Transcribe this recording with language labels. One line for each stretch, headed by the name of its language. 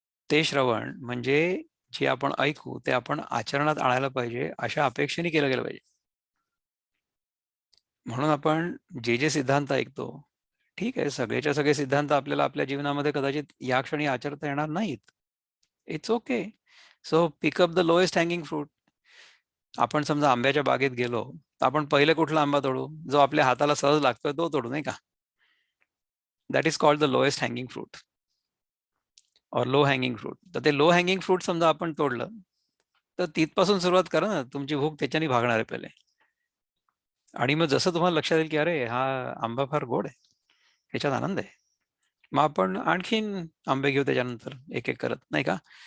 Marathi: ते श्रवण म्हणजे जे आपण ऐकू ते आपण आचरणात आणायला पाहिजे, अशा अपेक्षेने केलं गेलं पाहिजे. म्हणून आपण जे सिद्धांत ऐकतो, ठीक आहे, सगळेच्या सगळे सिद्धांत आपल्याला आपल्या जीवनामध्ये कदाचित या क्षणी आचरता येणार नाहीत.
English: It's okay. So pick up the lowest hanging fruit.
Marathi: आपण समजा आंब्याच्या बागेत गेलो, तर आपण पहिले कुठला आंबा तोडू? जो आपल्या हाताला सहज लागतोय तो तोडू, नाही का?
English: That is called the lowest hanging fruit और low hanging fruit.
Marathi: तर ते लो हँगिंग फ्रूट समजा आपण तोडलं, तर तिथपासून सुरुवात करा ना. तुमची भूक त्याच्याने भागणार आहे पहिले. आणि मग जसं तुम्हाला लक्षात येईल, की अरे हा आंबा फार गोड आहे, ह्याच्यात आनंद आहे. मग आपण आणखीन आंबे घेऊ त्याच्यानंतर एक-एक करत, नाही का?